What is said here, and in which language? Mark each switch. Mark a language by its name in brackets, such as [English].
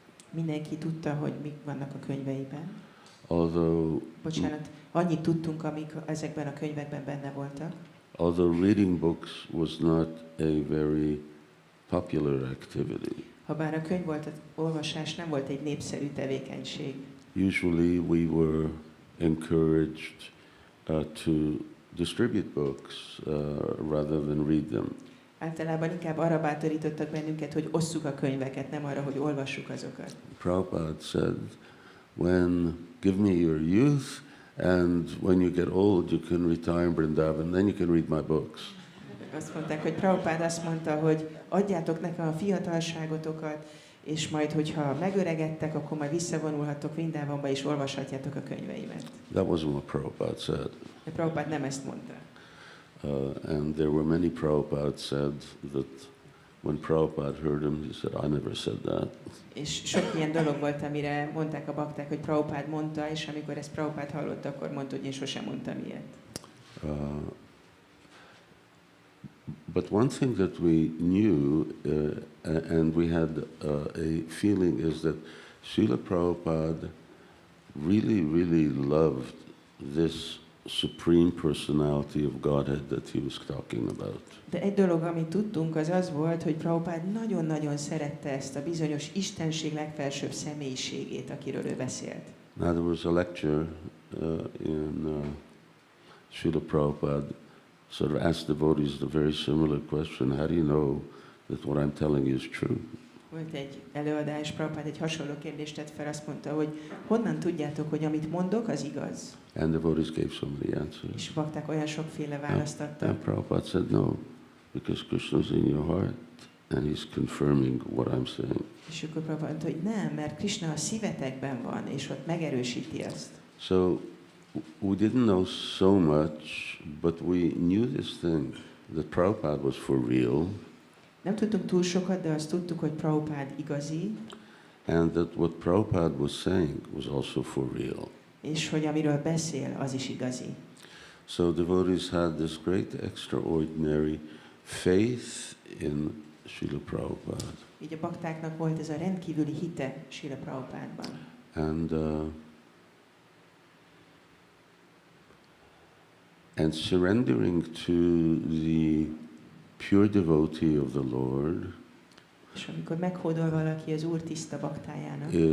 [Hungarian] Mindenki tudta, hogy mik vannak a könyveiben. Bocsánat, annyit tudtunk, amik ezekben a könyvekben benne voltak. [English] Although reading books was not a very popular activity. [Hungarian] Habár a könyvolvasás nem volt egy népszerű tevékenység. [English] Usually we were encouraged to distribute books rather than read them. [Hungarian] Általában inkább arra bátorítottak bennünket, hogy osszuk a könyveket, nem arra, hogy olvassuk azokat. [English] Prabhupada said, give me your youth, and when you get old, you can retire in Vrindavan, then you can read my books. [Hungarian] Azt mondták, hogy Prabhupada azt mondta, hogy adjátok nekem a fiatalságotokat, és majd, hogyha megöregedtek, akkor majd visszavonulhattok Vrindavanba, és olvashatjátok a könyveimet. [English] That wasn't what Prabhupada said. [Hungarian] De Prabhupada nem ezt mondta. [English] And there were many Prabhupada said that when Prabhupada heard him, he said, I never said that. [Hungarian] És sok ilyen dolog volt, amire mondták a bakták, hogy Prabhupada mondta, és amikor ezt Prabhupada hallotta, akkor mondta, hogy én sosem mondtam ilyet. [English] But one thing that we knew, and we had a feeling, is that Srila Prabhupada really loved this supreme personality of Godhead that he was talking about. [Hungarian] De egy dolog, amit tudtunk, az az volt, hogy Prabhupada nagyon-nagyon szerette ezt a bizonyos Istenség legfelsőbb személyiségét, akiről ő beszélt. [English] Now there was a lecture in Srila Prabhupada sort of asked devotees a very similar question. How do you know that what I'm telling you is true? [Hungarian] Volt egy előadás, Prabhupada egy hasonló kérdést tett fel, azt mondta, hogy honnan tudjátok, hogy amit mondok, az igaz? [English] And devotees gave so many answers. [Hungarian] És bakták olyan sokféle választ adtak. [English] And Prabhupada said no, because Krishna's in your heart and he's confirming what I'm saying. [Hungarian] És akkor Prabhupada mondta, hogy nem, mert Krishna a szívetekben van, és ott megerősíti azt. [English] So we didn't know so much, but we knew this thing, that Prabhupada was for real. [Hungarian] Nem tudtunk túl sokat, de azt tudtuk, hogy Prabhupada igazi. [English] And that what Prabhupada was saying was also for real. [Hungarian] És hogy amiről beszél, az is igazi. [English] So devotees had this great extraordinary faith in Srila Prabhupada. [Hungarian] Így a baktáknak volt ez a rendkívüli hite Srila Prabhupádban. [English] And surrendering to the pure devotee of the Lord [Hungarian] És amikor meghódol valaki az Úr tiszta baktájának,